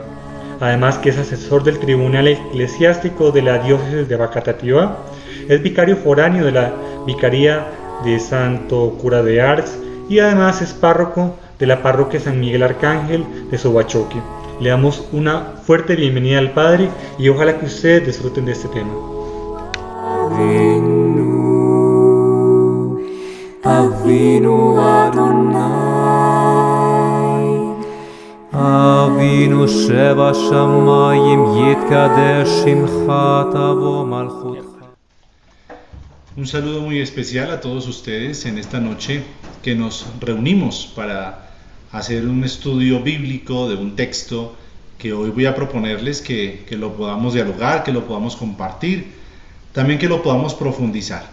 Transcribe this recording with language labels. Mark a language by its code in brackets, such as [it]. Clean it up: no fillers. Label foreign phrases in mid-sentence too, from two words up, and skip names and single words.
[es] Además que es asesor del Tribunal Eclesiástico de la Diócesis de Facatativá. Es vicario foráneo de la Vicaría de Santo Cura de Ars y además es párroco de la Parroquia San Miguel Arcángel de Sobachoque. Le damos una fuerte bienvenida al padre y ojalá que ustedes disfruten de este tema. [he] אבינו אדוני, אבינו שב שמיים יתקדש שמך תבוא מלכותך. [es] Un saludo muy especial a todos ustedes en esta noche que nos reunimos para hacer un estudio bíblico de un texto que hoy voy a proponerles que lo podamos dialogar, que lo podamos compartir, también que lo podamos profundizar.